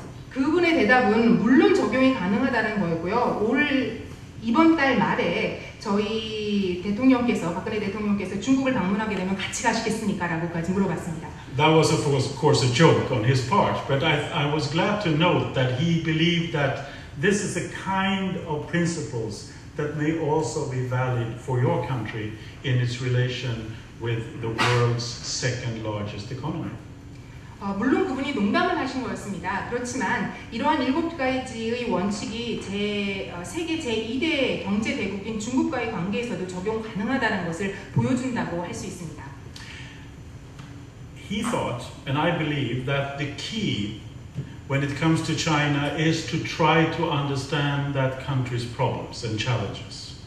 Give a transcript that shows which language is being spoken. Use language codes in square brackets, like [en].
[ko] 그분의 대답은 물론 적용이 가능하다는 거였고요. 이번 달 말에 저희 박근혜 대통령께서 중국을 방문하게 되면 같이 가시겠습니까? 라고까지 물어봤습니다. [en] That was of course a joke on his part, but I was glad to note that he believed that this is the kind of principles that may also be valid for your country in its relation with the world's second largest economy. [ko] 물론 그분이 농담을 하신 거였습니다. 그렇지만 이러한 7가지의 원칙이 세계 제2대 경제 대국인 중국과의 관계에서도 적용 가능하다는 것을 보여준다고 할 수 있습니다. [en] He thought, and I believe, that the key when it comes to China is to try to understand that country's problems and challenges.